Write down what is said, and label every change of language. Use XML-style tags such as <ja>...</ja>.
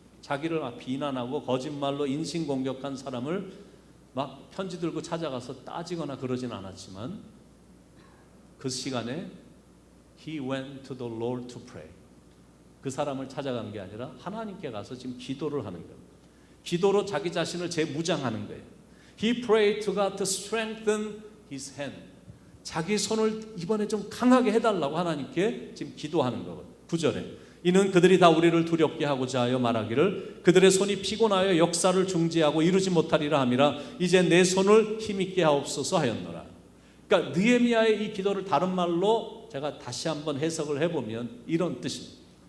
<ko>자기를 막 비난하고 거짓말로 인신공격한 사람을 막 편지 들고 찾아가서 따지거나 그러진 않았지만 그 시간에</ko> <en>he went to the Lord to pray.</en> <ko>그 사람을 찾아간 게 아니라 하나님께 가서 지금 기도를 하는 거예요. 기도로 자기 자신을 재무장하는 거예요.</ko> <en>He prayed to God to strengthen his hand.</en> <ko>자기 손을 이번에 좀 강하게 해달라고 하나님께 지금 기도하는 거거든요. 9절에 이는 그들이 다 우리를 두렵게 하고자 하여 말하기를 그들의 손이 피곤하여 역사를 중지하고 이루지 못하리라 함이라. 이제 내 손을 힘있게 하옵소서 하였노라. 그러니까 느헤미야의 이 기도를 다른 말로 제가 다시 한번 해석을 해보면 이런 뜻입니다.</ko>